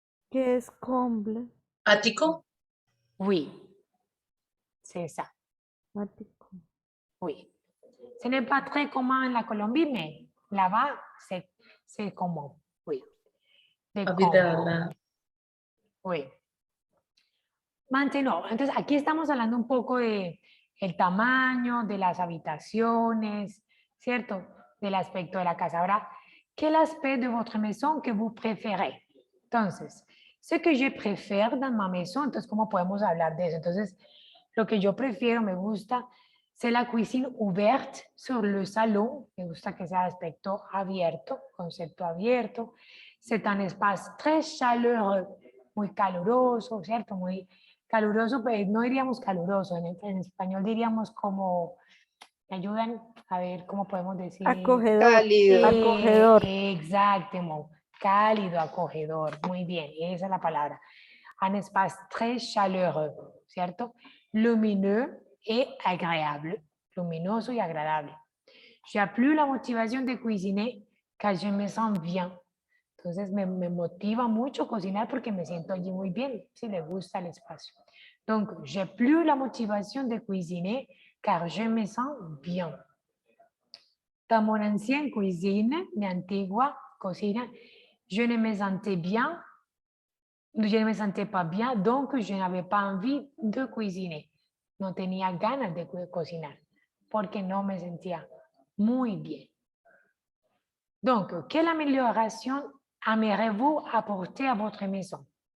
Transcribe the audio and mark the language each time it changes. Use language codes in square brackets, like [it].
[es] ¿Qué es comble? Ático. [fr] Oui, c'est ça. [es] Ático. [fr] Oui. Ce n'est pas très commun en la Colombie, mais là-bas, c'est commun. Oui. De comble. Oui. Maintenant, [es] entonces aquí estamos hablando un poco de el tamaño, de las habitaciones, ¿cierto? Del aspecto de la casa. Ahora, [fr] ¿quel aspect de votre maison que vous préférez? [es] Entonces, [fr] Ce que je préfère dans ma maison, [es] entonces, ¿cómo podemos hablar de eso? Entonces, lo que yo prefiero, me gusta, [fr] c'est la cuisine ouverte sur le salon. [es] Me gusta que sea aspecto abierto, concepto abierto. [fr] C'est un espace très chaleureux, [es] muy caluroso, ¿cierto? Muy caluroso, pues no diríamos caluroso, en español diríamos como, ¿me ayudan a ver cómo podemos decir? Acogedor. Cálido. Acogedor. Exacto, cálido, acogedor, muy bien, esa es la palabra. [fr] Un espace très chaleureux, ¿cierto? Lumineux et agréable, [es] luminoso y agradable. [fr] J'ai plus la motivación de cuisiner car je me sens bien. [es] Entonces me motiva mucho cocinar porque me siento allí muy bien, si le gusta el espacio. [fr] Donc, j'ai plus la motivation de cuisiner car je me sens bien. Dans mon ancienne cuisine, [es] mi antigua cocina, [fr] je ne me sentais bien, je ne me sentais pas bien, donc je n'avais pas envie de cuisiner. [es] No tenía ganas de cocinar porque no me sentía muy bien. [fr] Donc, quelle amélioration aimeriez-vous apporter à votre maison?